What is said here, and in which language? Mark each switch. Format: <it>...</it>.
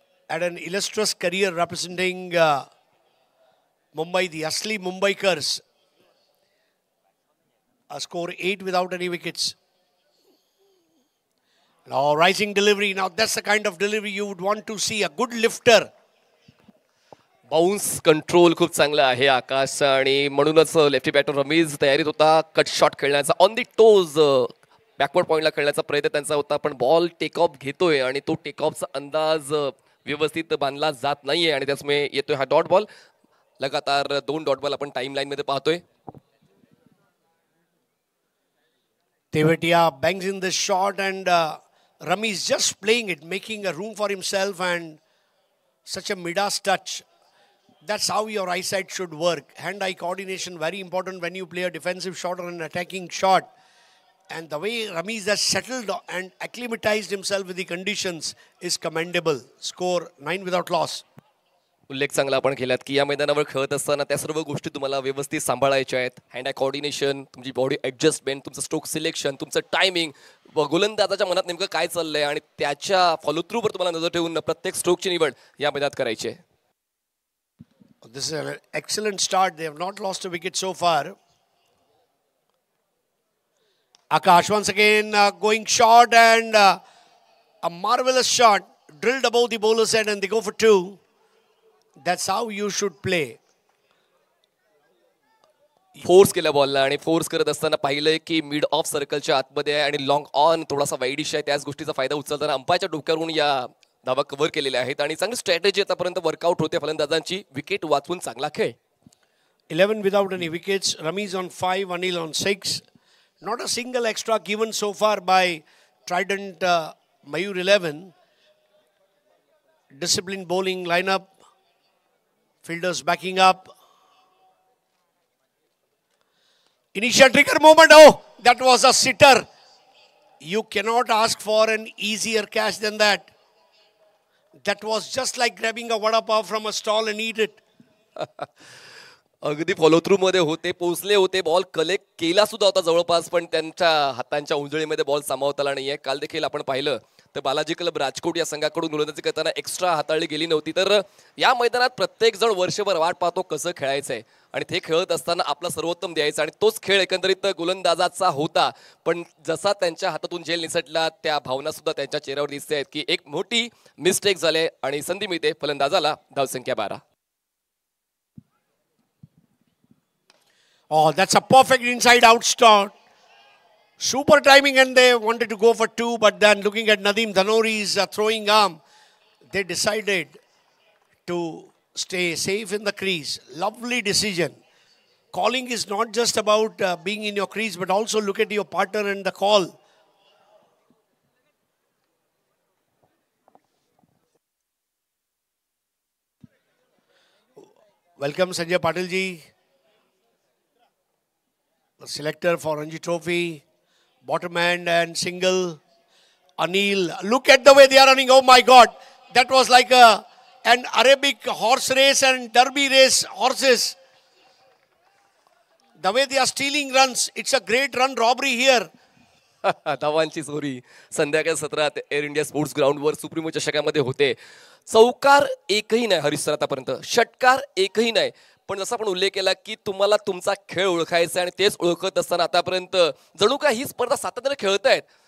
<en>Had an illustrious career representing Mumbai, the Asli Mumbaikars. A score 8 without any wickets. Now rising delivery. Now that's the kind of delivery you would want to see. A good lifter.</en> <mr>Bounce control खूप चांगला आहे आकाश आणि म्हणूनच lefty batter Ramesh तयारीत होता cut shot खेळण्याचा. On the toes backward पॉइंटला खेळण्याचा प्रयत्न त्यांचा होता, पण बॉल टेक ऑफ घेतोय आणि तो टेक ऑफचा अंदाज व्यवस्थित बांधला जात नाहीये आणि त्यामुळे येतोय हा डॉट बॉल. लगातार 2 डॉट बॉल आपण टाइम लाईन मध्ये पाहतोय.</mr> <en>Tewatia bangs in the shot and Rami is just playing it, making a room for himself and such a Midas touch. That's how your eyesight should work. Hand-eye coordination very important when you play a defensive shot or an attacking shot. And the way Ramiz has settled and acclimatized himself with the conditions is commendable. Score 9 without loss.</en> <mr>उल्लेख चांगला आपण केलात की या मैदानावर खेळत असताना त्या सर्व गोष्टी तुम्हाला व्यवस्थित सांभाळायच्या आहेत. हँड आय कोऑर्डिनेशन, तुमची बॉडी ॲडजस्टमेंट, तुमचं स्ट्रोक सिलेक्शन, तुमचं टायमिंग, गोलंदाजाच्या मनात नेमकं काय चाललंय आणि त्याच्या फॉलो थ्रूवर तुम्हाला नजर ठेवून प्रत्येक स्ट्रोकची निवड या मैदानात करायची आहे.</mr> <en>This is an excellent start. They have not lost a wicket so far. Akash once again going short and a marvelous shot drilled above the bowler's head and they go for 2. That's how you should play.</en> <mr>Force केल्या बॉलला आणि force करत असताना पाहिलंय की mid of सर्कलच्या आतमध्ये आहे आणि लॉंग ऑन थोडासा वाईडिश आहे. त्याच गोष्टीचा फायदा उचलताना अंपायरच्या डोक्यावरून या धावा कव्हर केलेल्या आहेत आणि चांगली स्ट्रॅटेजी आतापर्यंत वर्कआउट होते फलंदाजांची. विकेट वाचवून चांगला खेळ.</mr> <en>11 without any wickets. Ramiz on 5, Anil on 6. Not a single extra given so far by Trident Mayur 11. Disciplined bowling lineup. Fielders backing up. Initial trigger moment. Oh, that was a sitter. You cannot ask for an easier catch than that. That was just like grabbing a vada pav from a stall and eat it.</en> <mr>अगदी follow through मध्ये होते, पोहोचले होते, ball collect केला सुद्धा होता जवळपास, पण त्यांच्या हातांच्या उंजळीमध्ये बॉल सामावता आला नाहीये. काल देखील आपण पाहिलं तर बालाजी क्लब राजकोट या संघाकडून गोलंदाजी करताना एक्स्ट्रा हाताळली गेली नव्हती. तर या मैदानात प्रत्येक जण वर्षभर वाट पाहतो कसं खेळायचंय आणि ते खेळत असताना आपला सर्वोत्तम द्यायचा आणि तोच खेळ एकंदरीत गोलंदाजाचा होता. पण जसा त्यांच्या हातातून झेल निसटला त्या भावना सुद्धा त्यांच्या चेहऱ्यावर दिसते आहेत की एक मोठी मिस्टेक झाले आणि संधी मिळते फलंदाजाला. धावसंख्या 12. Oh, that's a perfect inside-out start. Super timing, and they wanted to go for 2, but then looking at Nadeem Dhanori's throwing arm, they decided to stay safe in the crease. Lovely decision. Calling is not just about being in your crease, but also look at your partner and the call. Welcome Sanjay Patil ji. The selector for Ranji Trophy, bottom hand and single. Anil, look at the way they are running. Oh my God, that was like an Arabic horse race and derby race horses. The way they are stealing runs, it's a great run robbery here. धावांची चोरी संध्याकाळी 17 air India sports ग्राउंडवर supremo चषकामध्ये होते. चौकार एकही नाही Harish sir आतापर्यंत, षटकार एकही नाही. पण जसा आपण उल्लेख केला की तुम्हाला तुमचा खेळ ओळखायचा आणि तेच ओळखत असताना आतापर्यंत जणू काय ही स्पर्धा सातत्याने खेळतायत.</mr>